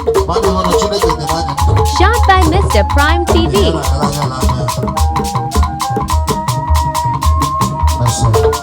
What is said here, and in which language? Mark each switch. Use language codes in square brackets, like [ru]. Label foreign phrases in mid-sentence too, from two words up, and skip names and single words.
[ig] Mmadụ hụrụ Chineke dị n'anya. [en] Shot by Mister Prime T V. [ig] Ihe na-ala ya n'anya. [en] That's all.